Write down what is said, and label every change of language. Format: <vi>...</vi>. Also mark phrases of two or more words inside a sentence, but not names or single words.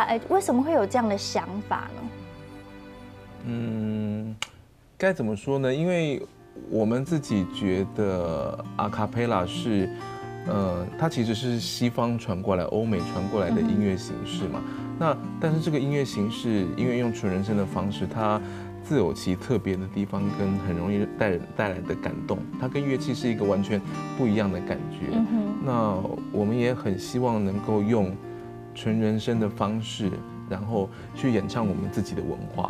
<zh>為什麼會有這樣的想法呢？該怎麼說呢？因為我們自己覺得阿卡貝拉是，它其實是西方傳過來、歐美傳過來的音樂形式嘛。那但是這個音樂形式，因為用純人聲的方式，它自有其特别的地方，跟很容易带来的感动。它跟乐器是一个完全不一样的感觉。那我们也很希望能够用纯人声的方式，然后去演唱我们自己的文化。</zh>